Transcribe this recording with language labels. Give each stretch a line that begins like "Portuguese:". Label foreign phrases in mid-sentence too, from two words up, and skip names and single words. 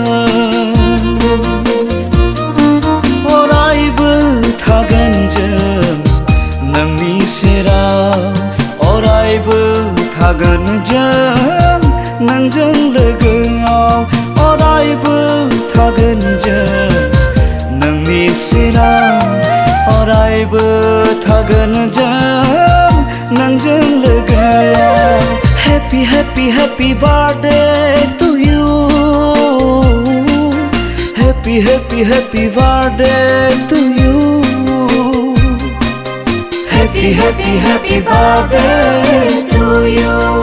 Bodo: अरायबो थागोन जों नोंनि सेराव अरायबो थागोन जों नोंजों लोगोआव अरायबो थागोन जों नोंनि सेराव अरायबो थागोन जों नोंजों लोगोआव
English: Happy, happy, happy birthday to you. Happy, happy, happy birthday to you. Happy, happy, happy birthday to you.